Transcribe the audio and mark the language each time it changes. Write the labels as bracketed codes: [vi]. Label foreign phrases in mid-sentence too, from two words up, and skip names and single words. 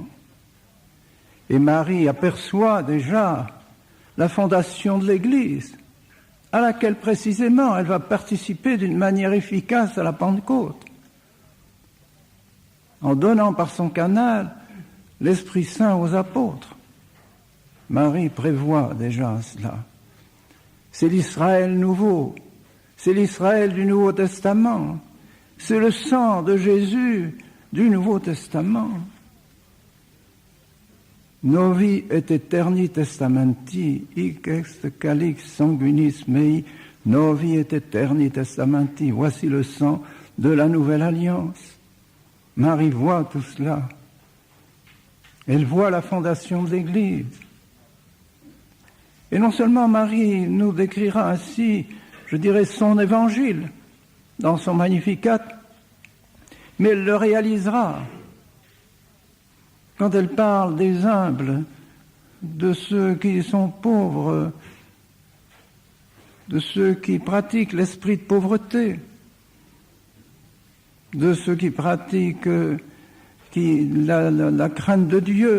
[fr] Et Marie aperçoit déjà la fondation de l'Église, à laquelle précisément elle va participer d'une manière efficace à la Pentecôte, en donnant par son canal l'Esprit Saint aux apôtres. Marie prévoit déjà cela. C'est l'Israël nouveau, c'est l'Israël du Nouveau Testament, c'est le sang de Jésus du Nouveau Testament. [la] Novi et eterni testamenti, hic est calix sanguinis mei, novi et eterni testamenti. [fr] Voici le sang de la nouvelle alliance. Marie voit tout cela. Elle voit la fondation de l'Église. Et non seulement Marie nous décrira ainsi, je dirais, son évangile dans son Magnificat, mais elle le réalisera quand elle parle des humbles, de ceux qui sont pauvres, de ceux qui pratiquent l'esprit de pauvreté, de ceux qui pratiquent la crainte de Dieu.